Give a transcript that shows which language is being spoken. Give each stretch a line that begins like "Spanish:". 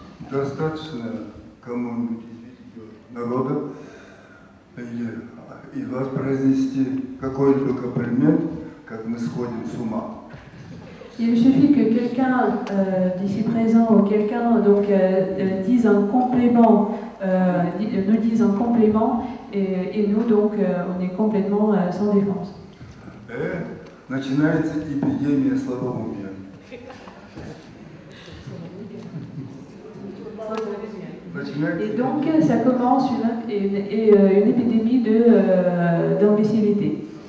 Russian: Достаточно кому-нибудь из народа или из вас произнести какой-либо комплимент, как мы сходим с ума.
French: Il suffit que quelqu'un d'ici présent ou quelqu'un dise un complément, nous dise un complément, et nous donc on est complètement sans défense.
Russian: Начинается эпидемия слабоумия.
French: Et donc ça commence une épidémie d'imbécilité.